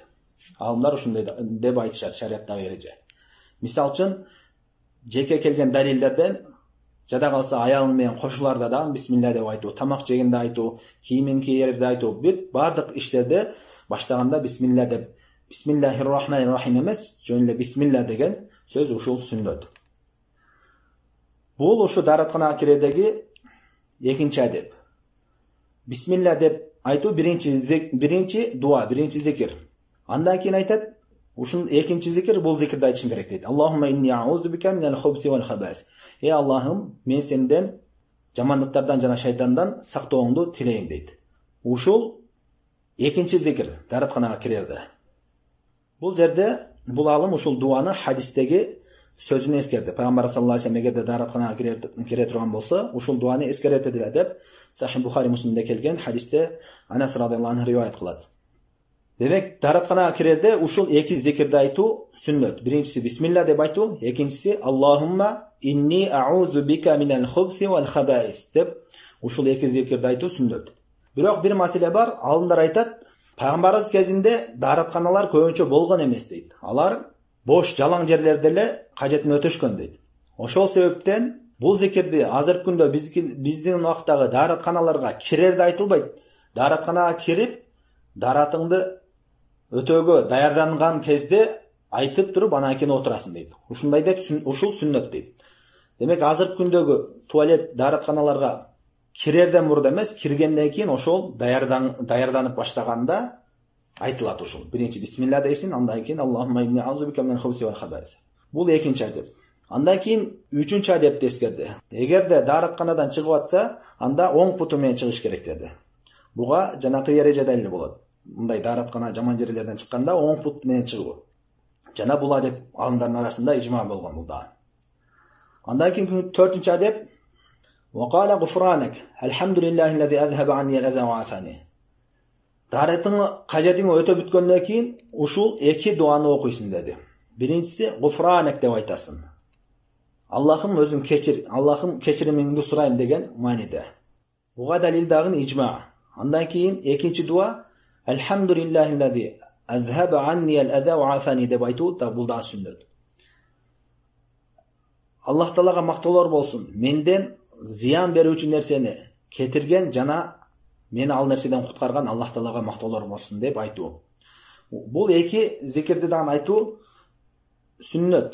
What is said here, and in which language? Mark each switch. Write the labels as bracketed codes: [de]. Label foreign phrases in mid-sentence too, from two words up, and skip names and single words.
[ky] Алымдар ушундай деп айтышат шариаттагы эреже. Мисалы үчүн, жеке келген далилдерден жада калса аялың менен кошуларда дагы бисмилла деп айтуу, тамак жегенде айтуу, кийимин кийерде айтуу, бардык иштерде баштаганда бисмилла деп, бисмиллахир-рахманир-рахим эмес, жөн эле бисмилла деген сөз ушул сүннөт. Бул ушу даратканага кирердеги экинчи адеп. Бисмилла деп айтуу биринчи дуа, биринчи зикир. Андан кийин айтат, ушун экинчи зикир, бул зикирди айтышым керек дейт. [ar] اللهم إني أعوذ بك من الخبث والخبائث. [tr] Ey Allah'ım, men senden [ky] жамандыктардан жана шайтандан сактооңду тилейм дейт. Ушул Экинчи зикир даратканага кирерде. Бул жерде бул алым ушул дуаны хадистеги сөзүнө эскерди. Пайгамбар [ar] صلى الله عليه وسلم [ky] эгерде даратканага кире турган болсо, ушул дуаны эскерет деп Сахih Бухари Муслимде келген хадисте Анас [ar] رضي الله عنه [ky] риваят кылат. Демек, даратканага кирерде ушул эки зикирди айтуу сүннөт. Биринчиси бисмилла деп айтуу, экинчиси [ar] اللهم إني أعوذ بك من الخبث والخبائث [ky] деп ушул эки зикирди айтуу сүннөт. Бирок бир маселе бар, алымдар айтат, пайгамбарыбыз кезинде даратканалар көбүнчө болгон эмес дейт. Алар бош жалаң жерлерде эле кажетін өтөшкөн дейт. Ошол себептен бул зикирди азыркы күндө биздин убактагы даратканаларга кирерде айтылбайт. Даратканага кирип, даратыңды өтөөгө даярданган кезде айтып туруп анан кийин отурасың дейт. Ушундай деп ушул сүннөт дейт. Демек, азыркы күндөгү туалет даратканаларга кирерден мурда эмес, киргенден кийин ошол даярданып баштаганда айтылат ушул. Биринчи бисмилла дейсиң, андан кийин [ar] اللهم إني أعوذ بك من الخبث والخبائث. [ky] Бул экинчи адеп. Андан кийин үчүнчү адепти эскерди. Эгерде даратканадан чыгып атса, анда оң путу менен чыгыш керек деди. Буга жанакы эреже далил болот. Мындай дараткана жаман жерлерден чыкканда оң пут менен чыгуу. Жана бул адеп алымдардын арасында ижма болгон бул да. Андан кийин төртүнчү адеп [ar] وقال غفرانك الحمد لله الذي اذهب عني الاذى وعافاني. [ky] Даратыңы кажетиңи өтө бүткөндөн кийин ушул эки дуаны окуйсуң деди. Биринчиси гуфранак деп айтасың. Аллахым өзүң кечир, Аллахым кечиримиңди сурайм деген мааниде. Буга далил дагы ижма. Андан кийин экинчи дуа [ar] الحمد لله الذي أذهب عني الأذى وعافاني [ky] деп айтуу да бул да сүннөт. Аллах Таалага мактоолор болсун. Менден зыян берүүчү нерсени кетирген жана мени ал нерседен куткарган Аллах Таалага мактоолор болсун деп айтуу. Бул эки зикирди дагы айтуу сүннөт.